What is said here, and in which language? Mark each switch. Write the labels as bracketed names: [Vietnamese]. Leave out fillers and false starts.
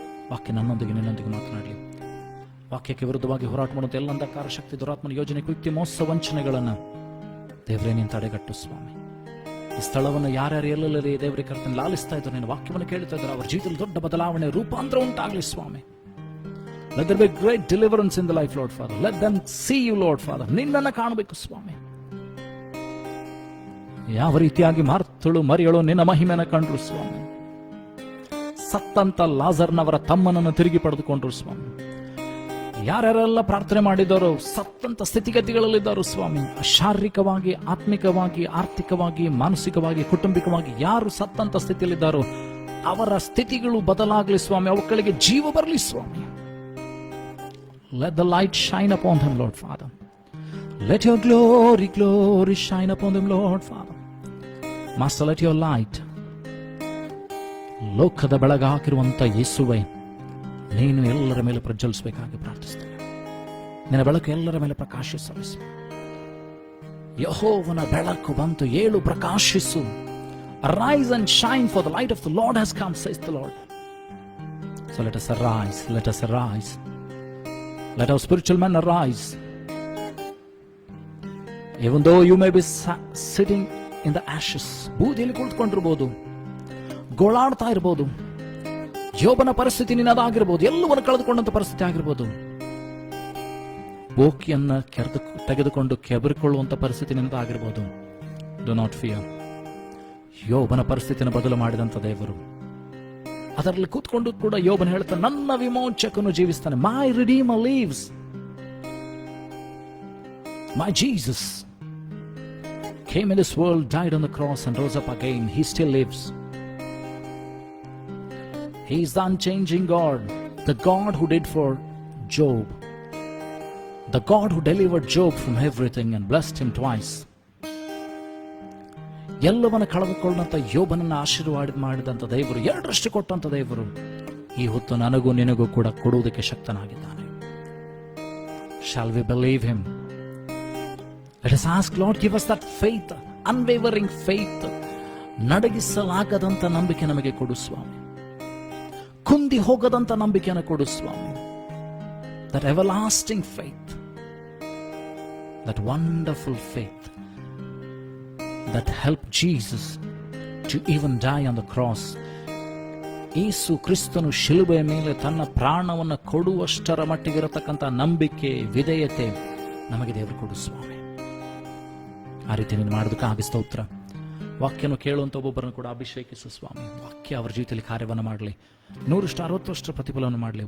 [Kannada] ವಾಕ್ಯ ನನ್ನೊಂದಿಗೆ ನಿನ್ನೊಂದಿಗೆ ಮಾತನಾಡಲಿ. ವಾಕ್ಯಕ್ಕೆ ವಿರುದ್ಧವಾಗಿ ಹೋರಾಟ ಮಾಡುವಂಥ ಎಲ್ಲ ಅಂಧಕಾರ ಶಕ್ತಿ, ದುರಾತ್ಮನ ಯೋಜನೆ, ಕೃತ್ಯ, ಮೋಸ, ವಂಚನೆಗಳನ್ನು ದೇವರೇ ನೀನು ತಡೆಗಟ್ಟು ಸ್ವಾಮಿ. ಈ ಸ್ಥಳವನ್ನು ಯಾರ್ಯಾರು ಎಲ್ಲೆಲ್ಲೇ ದೇವರಿಗೆ ಕರ್ತನೆ ಲಾಲಿಸ್ತಾ ಇದ್ದಾರೆ, ನಿನ್ನ ವಾಕ್ಯವನ್ನು ಕೇಳ್ತಾ ಇದ್ದಾರೆ, ಅವರ ಜೀವಿತದಲ್ಲಿ ದೊಡ್ಡ ಬದಲಾವಣೆ, ರೂಪಾಂತರ ಉಂಟಾಗಲಿ ಸ್ವಾಮಿ. [English] Let there be great deliverance in the life, Lord Father. Let them see you, Lord Father. [Kannada] ನಿನ್ನನ್ನು ಕಾಣಬೇಕು ಸ್ವಾಮಿ. ಯಾವ ರೀತಿಯಾಗಿ ಮಾರ್ತಳು ಮರಿಯಳು ನಿನ್ನ ಮಹಿಮೆಯನ್ನು ಕಂಡ್ರು ಸ್ವಾಮಿ. ಸತ್ತಂತ ಲಾಜರ್ನವರ ತಮ್ಮನನ್ನು ತಿರುಗಿ ಪಡೆದುಕೊಂಡ್ರು ಸ್ವಾಮಿ. ಯಾರ್ಯಾರೆಲ್ಲ ಪ್ರಾರ್ಥನೆ ಮಾಡಿದವರು ಸತ್ತಂತ ಸ್ಥಿತಿಗತಿಗಳಲ್ಲಿದ್ದರು ಸ್ವಾಮಿ. ಶಾರೀರಿಕವಾಗಿ, ಆತ್ಮಿಕವಾಗಿ, ಆರ್ಥಿಕವಾಗಿ, ಮಾನಸಿಕವಾಗಿ, ಕುಟುಂಬಿಕವಾಗಿ ಯಾರು ಸತ್ತಂತ ಸ್ಥಿತಿಯಲ್ಲಿದ್ದಾರೋ ಅವರ ಸ್ಥಿತಿಗಳು ಬದಲಾಗಲಿ ಸ್ವಾಮಿ. ಅವುಗಳಿಗೆ ಜೀವ ಬರಲಿ ಸ್ವಾಮಿ. [English] Let the light shine upon them, Lord Father. Let your glory, glory shine upon them, Lord Father. Master, let your light, [Kannada] ಲೋಕದ ಬೆಳಗ ಹಾಕಿರುವಂತ ಯೇಸುವೇ, ನೀನು ಎಲ್ಲರ ಮೇಲೆ ಪ್ರಜ್ವಲಿಸಬೇಕಾಗಿ ಪ್ರಾರ್ಥಿಸ್ತೇನೆ. ನಿನ್ನ ಬೆಳಕು ಎಲ್ಲರ ಮೇಲೆ ಪ್ರಕಾಶಿಸಲಿ. ಯೆಹೋವನ ಬೆಳಕು ಬಂತು, ಏಳು ಪ್ರಕಾಶಿಸು. [English] Arise and shine, for the light of the Lord has come, says the Lord. So let us arise, let us arise. Let our spiritual men arise. Even though you may be sitting in the ashes, [Kannada] ಬೂದಿಯಲ್ಲಿ ಕುಳಿತುಕೊಂಡಿರಬಹುದು, ಗೋಳಾಡ್ತಾ ಇರಬಹುದು, ಯೋಬನ ಪರಿಸ್ಥಿತಿ ನಿನ್ನದಾಗಿರ್ಬೋದು, ಎಲ್ಲವನ್ನು ಕಳೆದುಕೊಂಡಂತ ಪರಿಸ್ಥಿತಿ ಆಗಿರ್ಬೋದು, ಬೋಕಿಯನ್ನ ತೆಗೆದುಕೊಂಡು ಕೆಬರಿಕೊಳ್ಳುವಂತ ಪರಿಸ್ಥಿತಿ ನಿನ್ನದಾಗಿರ್ಬೋದು. [English] Do not fear. [Kannada] ಯೋಬನ ಪರಿಸ್ಥಿತಿಯನ್ನು ಬದಲು ಮಾಡಿದಂತ ದೇವರು ಅದರಲ್ಲಿ ಕೂತ್ಕೊಂಡು ಕೂಡ ಯೋಬನ ಹೇಳ್ತಾನೆ, ನನ್ನ ವಿಮೋಚಕನು ಜೀವಿಸ್ತಾನೆ. [English] My redeemer lives. My Jesus came in this world, died on the cross and rose up again. He still lives. He is the unchanging God, the God who did for Job, the God who delivered Job from everything and blessed him twice. [Kannada] ಎಲ್ಲವನ್ನ ಕಳೆದುಕೊಂಡಂತ ಯೋಬನನ್ನ ಆಶೀರ್ವಾದ ಮಾಡಿದಂತ ದೇವರು, ಎರಡರಷ್ಟು ಕೊಟ್ಟಂತ ದೇವರು ಈ ಹೊತ್ತು ನನಗೂ ನಿನಗೂ ಕೂಡ ಕೊಡುವುದಕ್ಕೆ ಶಕ್ತನಾಗಿದ್ದಾನೆ. [English] Shall we believe him? Let us ask, Lord, give us that faith, unwavering faith. [Kannada] ನಡಗಿಸಲಾಗದಂತ ನಂಬಿಕೆ ನಮಗೆ ಕೊಡು ಸ್ವಾಮಿ. ಕುಂದಿ ಹೋಗದಂತ ನಂಬಿಕೆಯನ್ನು ಕೊಡು ಸ್ವಾಮಿ. [English] That everlasting faith, that wonderful faith that helped Jesus to even die on the cross. [Kannada] ಯೇಸು ಕ್ರಿಸ್ತನು ಶಿಲುಬೆಯ ಮೇಲೆ ತನ್ನ ಪ್ರಾಣವನ್ನು ಕೊಡುವಷ್ಟರ ಮಟ್ಟಿಗಿರತಕ್ಕಂಥ ನಂಬಿಕೆ, ವಿಧೇಯತೆ ನಮಗೆ ದೇವರು ಕೊಡು ಸ್ವಾಮಿ. ಆ ರೀತಿ ನೀನು ಮಾಡೋದಕ್ಕಾಗಿ ಸ್ತೋತ್ರ. ವಾಕ್ಯನು ಕೇಳುವಂತ ಒಬ್ಬೊಬ್ಬರನ್ನು ಕೂಡ ಅಭಿಷೇಕಿಸು ಸ್ವಾಮಿ. ವಾಕ್ಯ ಅವರ ಜೀವಿತದಲ್ಲಿ ಕಾರ್ಯವನ್ನು ಮಾಡಲಿ, 100-60 ಪ್ರತಿಫಲವನ್ನು ಮಾಡಲಿ.